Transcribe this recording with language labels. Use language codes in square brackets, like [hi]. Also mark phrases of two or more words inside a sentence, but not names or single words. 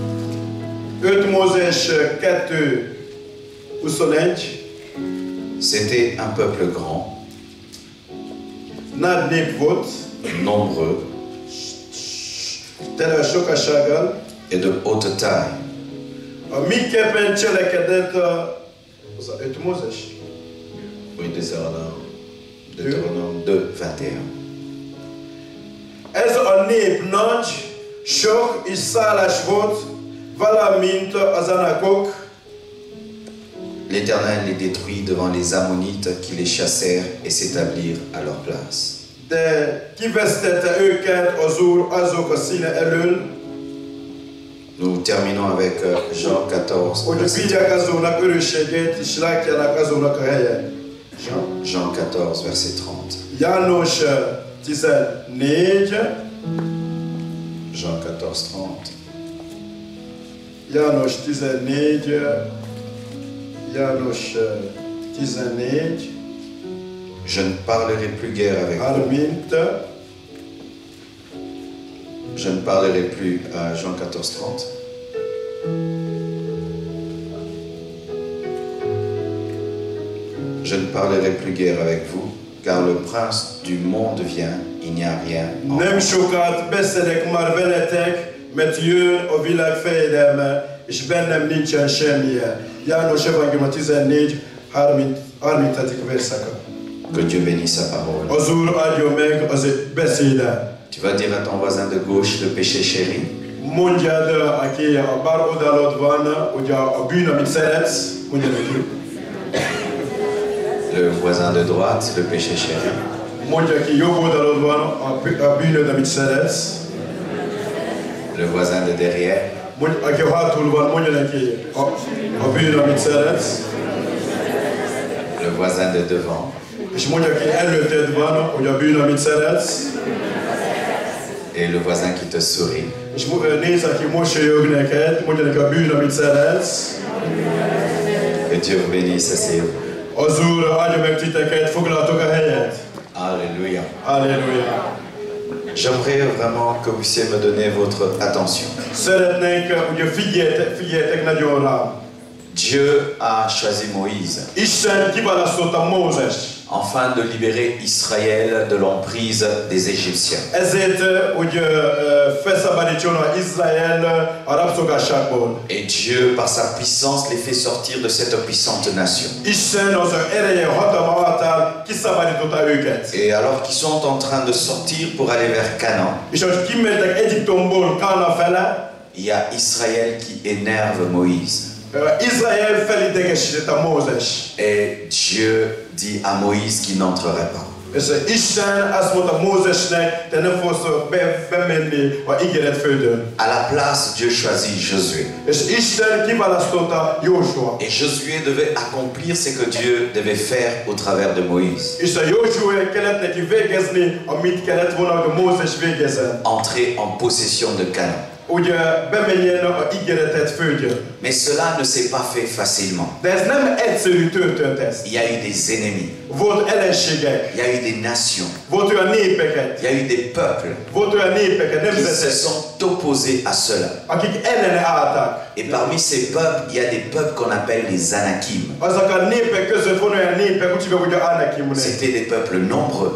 [fr] C'était un peuple grand, nombreux et de haute taille. Oui, Deutéronome 2, 21. [hu] Ez a nép nagy, sok és szálás volt, valamint az anakok. [fr] L'Éternel les détruit devant les Ammonites qui les chassèrent et s'établirent à leur place. [hu] De kivesztette őket az Úr azok a színe elől, [fr] Nous terminons avec Jean 14. [hu] hogy vigyák azoknak örökségét és látjanak azoknak a helyet. [fr] Jean 14, verset 30. [hu] János 14. [fr] Jean 14, 30. [hu] János 14. János 14. [fr] Je ne parlerai plus guère avec vous. 30. Je ne parlerai plus à Jean 14, 30. Je ne parlerai plus guère avec vous, car le prince du monde vient, il n'y a rien en [hu] Nem sokat beszélek már veletek, mert jön a világ fejedelme, és bennem nincsen semmilyen. János Evangélium 14, 37. verszaka. [fr] Que Dieu bénisse sa parole. [hu] Az Úr adjon meg az beszédet. [fr] Tu vas dire à ton voisin de gauche le péché chéri. [hu] Mondjad, aki a bal oldalod van, ugye a bűn, amit szeretsz, mondja neki. [fr] Le voisin de droite, le péché chéri. [hu] Mondja ki, jobb oldalod van, a bűnöd, amit szeretsz. [fr] Le voisin de derrière. [hu] Aki hátul van, mondja neki a bűn, amit szeretsz. [fr] Le voisin de devant. [hu] És mondja ki, előtted van, hogy a bűn, amit szeretsz. [fr] Et le voisin qui te sourit. [hu] És nézd, aki mosolyog neked, mondja neki a bűn, amit szeretsz. [fr] Que Dieu vous bénisse, asseyez-vous. [hu] Az Úr áldja meg titeket, foglaltok a helyet. [fr] Alléluia. [hu] Alléluia. [fr] J'aimerais vraiment que vous puissiez me donner votre attention. [hu] Szeretnénk, hogy figyeljetek nagyon rám. [fr] Dieu a choisi Moïse [hu] Isten kiválasztotta Mózest. [fr] afin de libérer Israël de l'emprise des Égyptiens. [hu] Ezért, hogy felszabadítson Izrael a rabszolgasságból. [fr] Et Dieu, par sa puissance, les fait sortir de cette puissante nation. [hu] Isten az ereje, hatalma által kiszabadította őket. [fr] Et alors qu'ils sont en train de sortir pour aller vers Canaan, [hu] És ahogy kimentek Egyiptomból Kána fele, [fr] il y a Israël qui énerve Moïse. [hu] Izrael felidegesítette Mózes. [fr] Et Dieu dit à Moïse qu'il n'entrerait pas. [hu] És Isten azt mondta Mózesnek, te nem fogsz bemenni a ígéret földön. [fr] À la place, Dieu choisit Josué. [hu] És Isten kiválasztotta Jósua. [fr] Et Josué devait accomplir ce que Dieu devait faire au travers de Moïse. [hu] És a Jósua kellett neki végezni, amit kellett volna, hogy Mózes végezzen. [fr] Entrer en possession de Canaan. [hu] Ugye bemenjen a ígéretet földjön. [fr] Mais cela ne s'est pas fait facilement. [hu] De ez nem egyszerű történt ez. [fr] Il y a eu des ennemis. [hu] Volt ellenségek. [fr] Il y a eu des nations. [hu] Volt olyan népeket. [fr] Il y a eu des peuples [hu] Volt olyan népeket, [fr] qui se [hu] nemzetek, [fr] sont opposés à cela. [hu] akik ellene álltak. [fr] Et parmi ces peuples, il y a des peuples qu'on appelle les Anakim. [hu] Azok a népek között van olyan népek, úgy hívják, hogy a Anakim. [fr] C'était des peuples nombreux,